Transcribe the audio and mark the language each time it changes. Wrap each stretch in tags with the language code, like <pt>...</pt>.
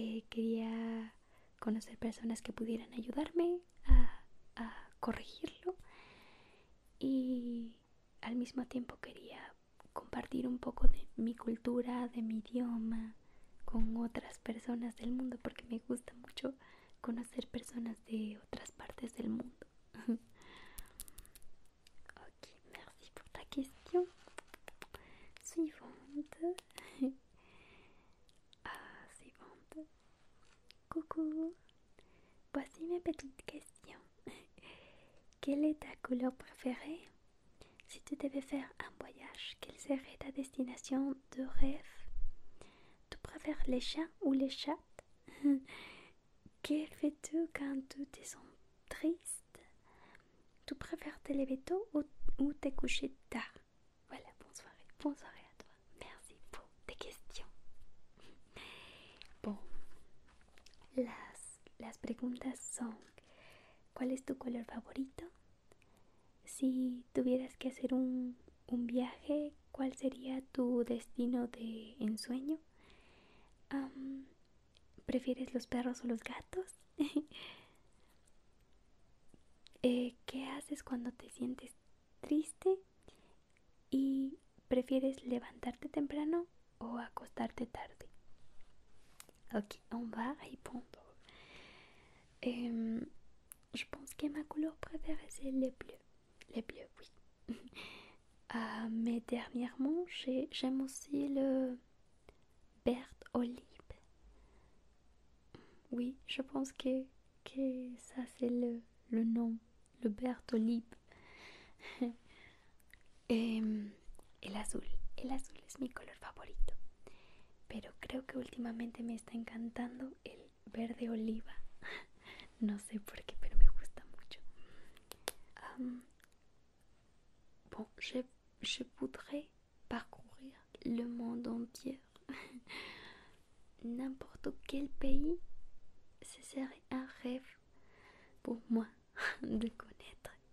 <es>Quería conocer personas que pudieran ayudarme a corregirlo, y al mismo tiempo quería compartir un poco de mi cultura, de mi idioma con otras personas del mundo, porque me gusta mucho conocer personas de otras partes del mundo.</es> <fr>Ok, merci pour ta question. Suivante. Suivante. Coucou. Voici ma petite question. Quelle est ta couleur préférée? Si tu devais faire un voyage, quelle serait ta destination de rêve? Tu préfères les chiens ou les chats? Que fais-tu quand tu te sens triste? Tu préfères te lever tôt ou te coucher tard? Voilà, bonne soirée à toi. Merci pour tes questions.</fr> <es>Bon, las preguntas son: ¿cuál es tu color favorito? Si tuvieras que hacer un viaje, ¿cuál sería tu destino de ensueño? ¿Prefieres los perros o los gatos? ¿Qué haces cuando te sientes triste? ¿Y prefieres levantarte temprano o acostarte tarde?</es> <fr>Ok, on va répondre. Je pense que ma couleur préférée c'est le bleu. Le bleu, oui. Mais dernièrement, j'aime aussi le vert olive. Oui, je pense que ça c'est le nom, le vert olive.</fr> <es>El azul. El azul es mi color favorito. Pero creo que últimamente me está encantando el verde oliva. No sé por qué, pero me gusta mucho.</es> <fr>Bon, je voudrais parcourir le monde entier. N'importe quel pays, ce serait un rêve pour moi de connaître.</fr>